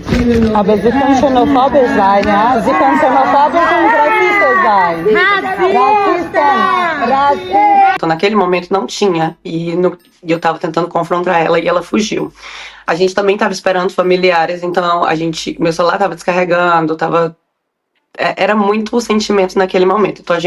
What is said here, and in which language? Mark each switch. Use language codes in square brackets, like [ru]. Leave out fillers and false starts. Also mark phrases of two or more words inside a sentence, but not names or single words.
[de] Aber Sie können xenophobisch sein, ja? Sie können xenophobisch und rassistas sein. [pt] Racista! Então, naquele momento não tinha, e eu tava tentando confrontar ela e ela fugiu. A gente também tava esperando familiares, então meu celular tava descarregando, era muito o sentimento naquele momento. Então